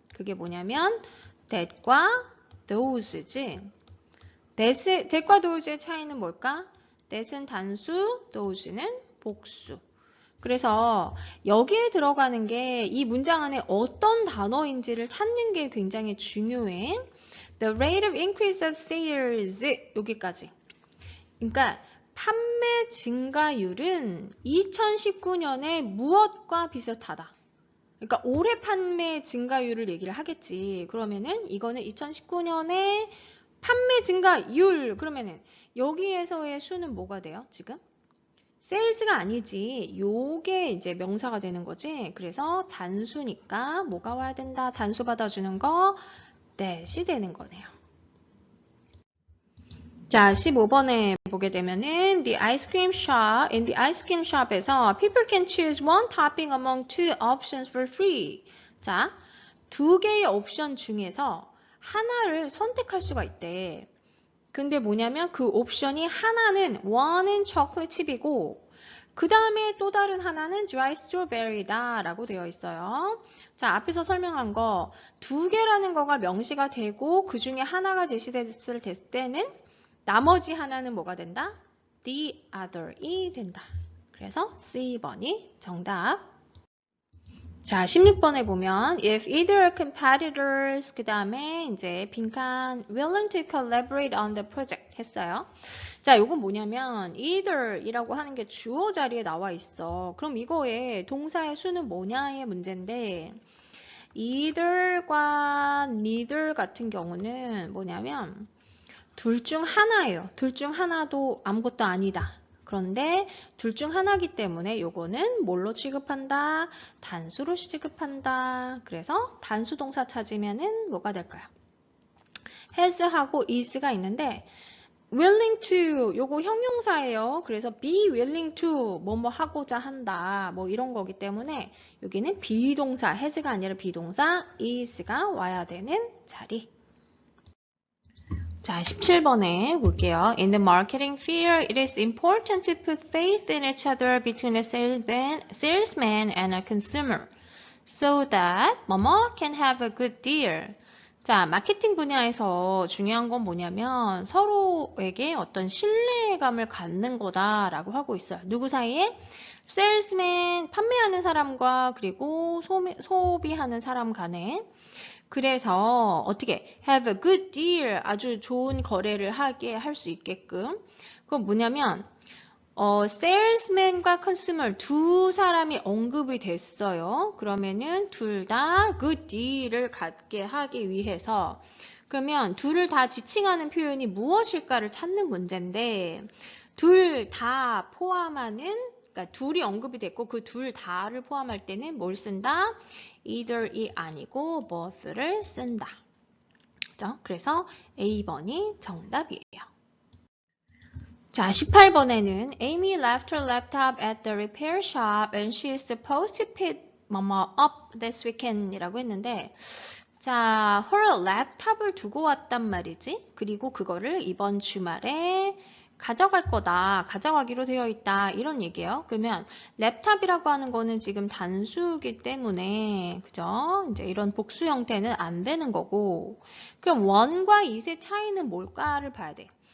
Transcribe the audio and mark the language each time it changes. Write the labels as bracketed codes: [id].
[ko] 그게 뭐냐면 that과 those지. that과 those의 차이는 뭘까? that은 단수, those는 복수. 그래서 여기에 들어가는 게 이 문장 안에 어떤 단어인지를 찾는 게 굉장히 중요해. [en] The rate of increase of sales [ko] 여기까지. 그러니까 판매 증가율은 2019년에 무엇과 비슷하다. 그러니까 올해 판매 증가율을 얘기를 하겠지. 그러면은 이거는 2019년에 판매 증가율 그러면은 여기에서의 수는 뭐가 돼요? 지금? 세일즈가 아니지. 요게 이제 명사가 되는 거지. 그래서 단수니까 뭐가 와야 된다? 단수 받아주는 거 that이 되는 거네요. 자, 15번에 보게 되면은 [en] in the ice cream shop에서 people can choose one topping among two options for free. [ko] 자, 두 개의 옵션 중에서 하나를 선택할 수가 있대. 근데 뭐냐면 그 옵션이 하나는 one은 초콜릿 칩이고 그 다음에 또 다른 하나는 dry strawberry다 라고 되어 있어요. 자, 앞에서 설명한 거 두 개라는 거가 명시가 되고 그 중에 하나가 제시됐을 때는 나머지 하나는 뭐가 된다? The other이 된다. 그래서 C번이 정답. 자, 16번에 보면 [en] if either competitors [ko] 그 다음에 이제 빈칸 [en] willing to collaborate on the project [ko] 했어요. 자, 요건 뭐냐면 either이라고 하는 게 주어 자리에 나와 있어. 그럼 이거의 동사의 수는 뭐냐의 문제인데 either과 neither 같은 경우는 뭐냐면 둘 중 하나예요. 둘 중 하나도 아무것도 아니다. 그런데 둘 중 하나이기 때문에 요거는 뭘로 취급한다? 단수로 취급한다. 그래서 단수 동사 찾으면은 뭐가 될까요? has하고 is가 있는데 willing to 요거 형용사예요. 그래서 be willing to 뭐뭐 하고자 한다. 뭐 이런 거기 때문에 여기는 비동사 has가 아니라 비동사 is가 와야 되는 자리. 자, 17번에 볼게요. [en] In the marketing field, it is important to put faith in each other between a salesman and a consumer so that 뭐뭐 can have a good deal. [ko] 자, 마케팅 분야에서 중요한 건 뭐냐면 서로에게 어떤 신뢰감을 갖는 거다라고 하고 있어요. 누구 사이에? salesman, 판매하는 사람과 그리고 소비하는 사람 간에 그래서 어떻게 [en] have a good deal [ko] 아주 좋은 거래를 하게 할 수 있게끔 그건 뭐냐면 salesman과 consumer 두 사람이 언급이 됐어요. 그러면은 둘 다 good deal을 갖게 하기 위해서 그러면 둘을 다 지칭하는 표현이 무엇일까를 찾는 문제인데 둘 다 포함하는 그러니까 둘이 언급이 됐고 그 둘 다를 포함할 때는 뭘 쓴다? either이 아니고 both를 쓴다. 그죠? 그래서 A번이 정답이에요. [en] 자, 18번에는 Amy left her laptop at the repair shop and she is supposed to pick 뭐뭐 up this weekend [ko] 이라고 했는데 자, [en] her laptop을 [ko] 두고 왔단 말이지. 그리고 그거를 이번 주말에 가져갈 거다. 가져가기로 되어 있다. 이런 얘기예요. 그러면 랩탑이라고 하는 거는 지금 단수이기 때문에 그죠? 이제 이런 복수 형태는 안 되는 거고 그럼 원과 it의 차이는 뭘까를 봐야 돼.